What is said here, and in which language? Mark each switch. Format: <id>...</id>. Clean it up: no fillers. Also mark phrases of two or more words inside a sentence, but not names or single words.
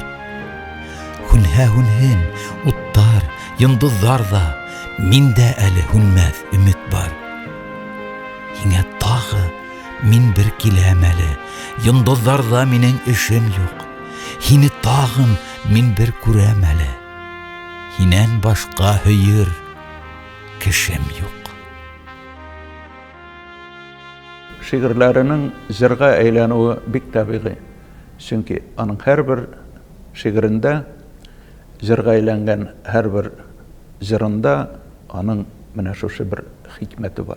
<ba>Хүнһен, уттар, йондызлар да, миндә әле хүнмәс өмет бар. Һиңә тагы мин бер киләм әле, йондызларда минең эшем юк. Һине тагым мин бер күрәм әле. Һинән башка һөйер кешем юк.</ba> <tt>Шигырьләренең җырга әйләнүе бик табигый. Чөнки аның һәрбер шигырендә җырга әйләнгән һәрбер җырында аның менә шушы бер хикмәте бар.</tt>